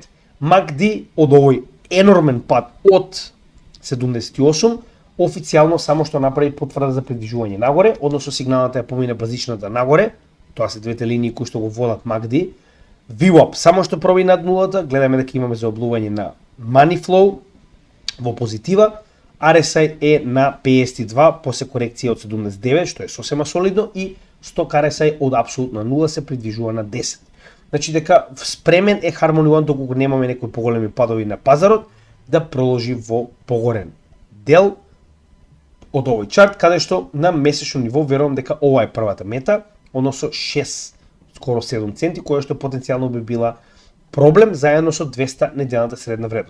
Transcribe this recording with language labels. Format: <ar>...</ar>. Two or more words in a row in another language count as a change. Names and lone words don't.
<mk>MACD од овој енормен пат од 78 официјално само што направи потврда за придвижување нагоре, односно сигналната ја помине базичната нагоре, тоа се двете линии кои што го водат MACD. VWAP само што проби над нулата, гледаме дека имаме заоблување на</mk> <en>money flow</en> <mk>во позитива. RSI е на 52 после корекција од 79, што е сосема солидно, и 100 RSI од апсолутно нула се придвижува на 10. Значи дека спремен е Harmony One доколку немаме некои поголеми падови на пазарот да продолжи во погорен дел од овој чарт, каде што на месечно ниво верувам дека ова е првата мета, односно 6, скоро 7 центи, која што потенцијално би била проблем заедно со 200 неделната средна вредност.</mk>